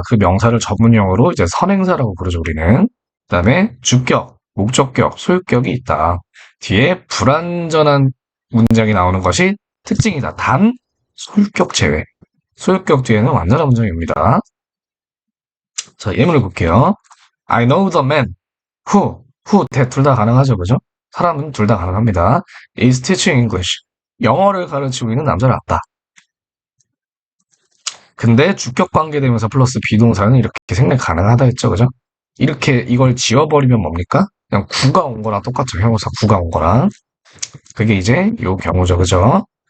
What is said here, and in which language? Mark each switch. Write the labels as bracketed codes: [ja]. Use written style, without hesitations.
[ko] 그 명사를 전문용어로 이제 선행사라고 부르죠, 우리는. 그다음에 주격, 목적격, 소유격이 있다. 뒤에 불완전한 문장이 나오는 것이 특징이다. 단 소유격 제외. 소유격 뒤에는 완전한 문장입니다. 자, 예문을 볼게요. [en] I know the man who, [ko] 둘 다 가능하죠, 그죠? 사람은 둘 다 가능합니다. [en] is teaching English. [ko] 영어를 가르치고 있는 남자를 알다. 근데 주격 관계대명사 플러스 비동사는 이렇게 생략 가능하다 했죠, 그죠? 이렇게 이걸 지워버리면 뭡니까? 그냥 구가 온 거랑 똑같죠. 형용사 구가 온 거랑. 그게 이제 요 경우죠, 그죠?